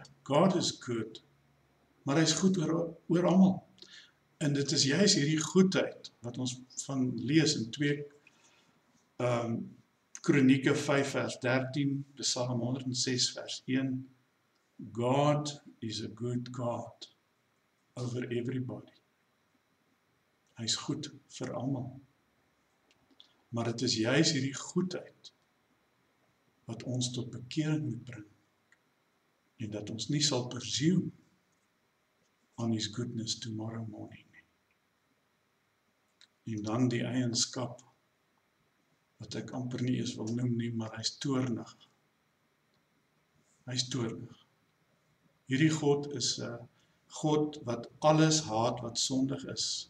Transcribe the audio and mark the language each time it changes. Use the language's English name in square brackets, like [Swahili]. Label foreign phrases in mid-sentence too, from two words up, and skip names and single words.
[English] God is good, [Afrikaans] maar hy is goed oor almal. En dit is juist hierdie goedheid wat ons van lees in 2 Kronieke 5 vers 13, Psalm 106 vers 1, [English] God is a good God over everybody. [Afrikaans] Hy is goed vir almal. Maar dit is juis hierdie goedheid wat ons tot bekering moet bring. En dat ons nie sal [English] presume on his goodness tomorrow morning [Afrikaans] nie. En dan die eienskap wat ek amper nie eens wil noem nie, maar hy is toornig. Hy is toornig. Hierdie God is 'n God wat alles haat wat sondig is.